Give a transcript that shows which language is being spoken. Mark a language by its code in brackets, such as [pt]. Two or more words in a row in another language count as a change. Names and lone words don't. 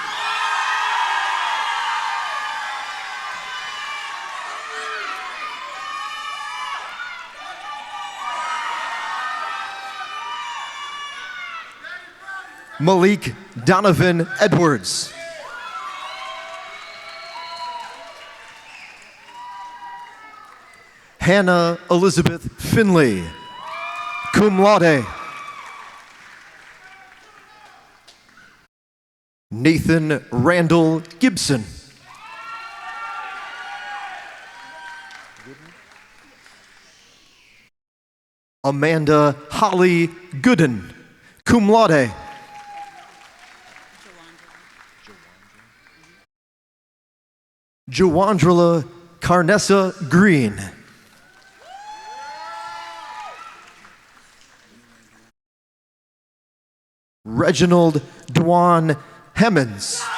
[en] Malik Donovan Edwards. Hannah Elizabeth Finley, [la] cum laude. [en] Nathan Randall Gibson. Amanda Holly Gooden, [la] cum laude. [en] Jawandrila Carnessa Green. Reginald Dwan Hemmons.